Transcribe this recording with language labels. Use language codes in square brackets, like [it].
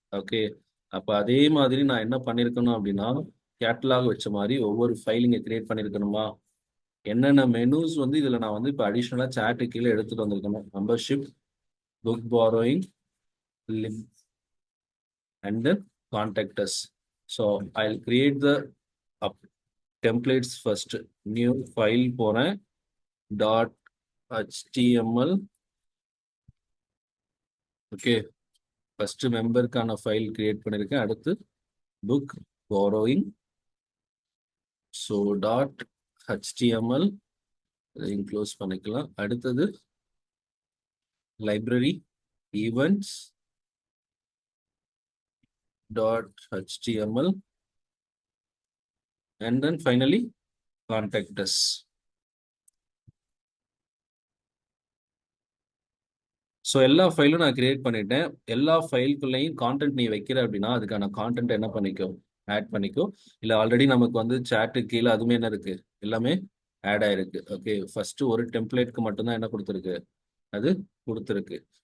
[ta] Okay, அப்போ அதே மாதிரி நான் என்ன பண்ணியிருக்கணும் அப்படின்னா, கேட்டலாக் வச்ச மாதிரி ஒவ்வொரு ஃபைல் இங்கே கிரியேட் பண்ணியிருக்கணுமா? என்னென்ன மெனூஸ் வந்து இதில் நான் வந்து இப்போ அடிஷ்னலாக சாட்டு கீழே எடுத்துகிட்டு வந்திருக்கணும். [en] Membership, book borrowing, lib and then contact us. So I'll create the templates first. New file [ta] போறேன், [en] dot html. [ta] Okay, first மெம்பருக்கான file create பண்ணியிருக்கேன். அடுத்து book borrowing, so dot html இதையும் க்ளோஸ் பண்ணிக்கலாம். அடுத்தது [en] Library events dot html and then finally contact us. [ta] So எல்லா ஃபைலும் நான் create பண்ணிட்டேன். எல்லா ஃபைலுக்குள்ளேயும் கான்டென்ட் நீ வைக்கிற அப்படின்னா அதுக்கான கான்டென்ட் என்ன பண்ணிக்கோ, ஆட் பண்ணிக்கோ. இல்லை ஆல்ரெடி நமக்கு வந்து சாட்டு கீழே அதுவுமே என்ன இருக்கு, எல்லாமே ஆட் ஆயிருக்கு. ஓகே, ஃபர்ஸ்ட் ஒரு டெம்ப்ளேட்க்கு மட்டும்தான் என்ன கொடுத்துருக்கு, அது கொடுத்துருக்கு.